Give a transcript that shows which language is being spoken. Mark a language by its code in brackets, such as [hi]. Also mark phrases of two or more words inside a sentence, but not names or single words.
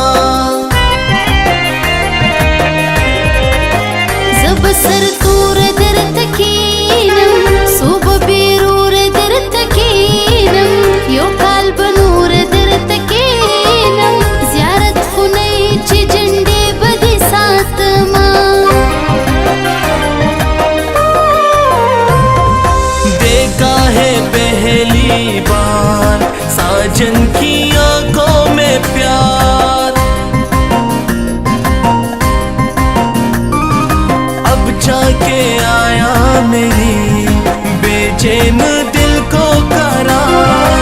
[ps] زه به سرتور درته کښېنم صوبه بیرور درته کښېنم یو کال به نور درته کښېنم زیارت خونې چې جنډې به دې ساتمه [ur] دیکھا ہے پہلی بار ساجن کی آنکھوں میں پیار اب جا کے آیا میری بے چین دل کو قرار